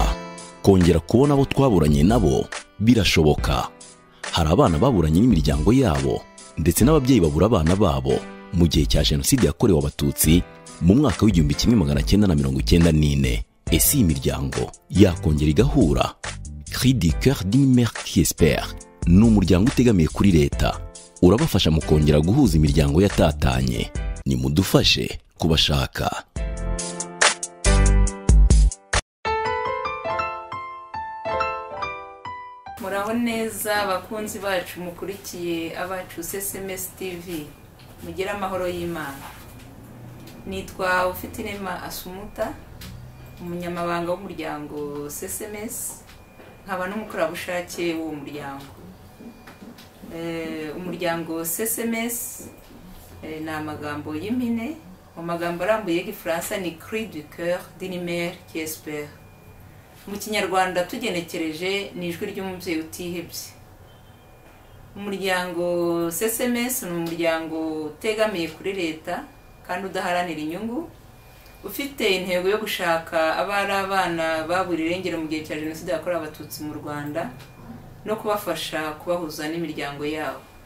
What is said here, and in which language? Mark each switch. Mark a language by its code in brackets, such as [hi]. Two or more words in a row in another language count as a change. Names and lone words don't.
[rw] Kongera kubona abo twaburanye nabo birashoboka. Hari abana baburanye n'imiryango yabo ndetse n'ababyeyi babura abana babo mu gihe cya Jenoside yakorewe Abatutsi mu mwaka w'1994. Ese iyi miryango yakongera igahura? [fr] Cri du cœur d'une mère qui espère [rw] ni umuryango utegamiye kuri leta, urabafasha mu kongera guhuza imiryango yatatanye. Nimudufashe kubashaka. Muraho neza abakunzi bacu mukurikiye abacu SMS TV, mugira amahoro y'Imana. Nitwa Ufitinema Asumuta, umunyamabanga w'umuryango CSMS, nkaba n'umukorerabushake w'uwo muryango. Umuryango CSMS ni amagambo y'impine, mu magambo arambuye y'igifaransa ni [fr] Cri du cœur d'une mère qui espère. [rw] Mu kinyarwanda tugenekereje ni ijwi ry'umubyeyi utihebye. Umuryango CSMS ni umuryango utegamiye kuri leta kandi udaharanira inyungu, ufite intego yo gushaka abari abana baburiwe irengero mu gihe cya Jenoside yakorewe Abatutsi mu Rwanda no kubafasha kubahuza n'imiryango yabo.